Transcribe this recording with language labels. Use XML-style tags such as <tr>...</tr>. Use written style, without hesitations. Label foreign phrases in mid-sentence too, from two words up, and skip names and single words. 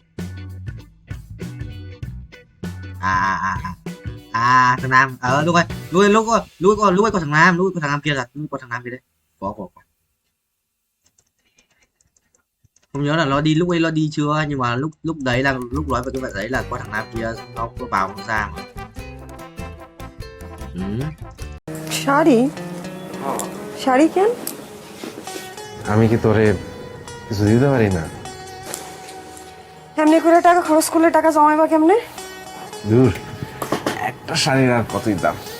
<vi>Thằng Nam. Lúc ấy có thằng Nam, lúc ấy có thằng Nam kia là có thằng Nam kia đấy. Có. Không nhớ là nó đi lúc ấy nó đi chưa, nhưng mà lúc đấy là lúc nói về cái vậy đấy là có thằng Nam kia nó có vào không ra mà.</vi> <bn>শাড়ি কেন? আমি কি তোরে কিছু দিতে পারি না? এমনি করে টাকা খরচ করলে টাকা জমাইবা কেমনে? দূর, একটা শাড়ির আর কতই দাম।</bn>